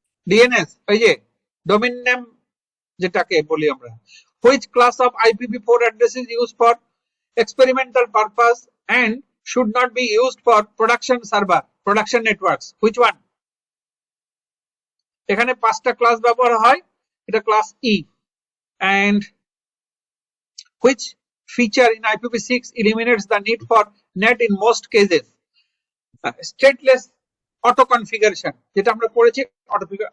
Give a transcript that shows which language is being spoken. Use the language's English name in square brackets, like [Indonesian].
[Bangla] DNS, ওই যে domain name যেটাকে বলি আমরা. [English] Which class of IPv4 address is used for experimental purpose and should not be used for production server, production networks? Which one? [Bangla] এখানে 5টা class ব্যবহার হয়, এটা class E. [English] And which feature in IPv6 eliminates the need for NAT in most cases? [Bangla] Stateless auto configuration, যেটা আমরা পড়েছি auto configure.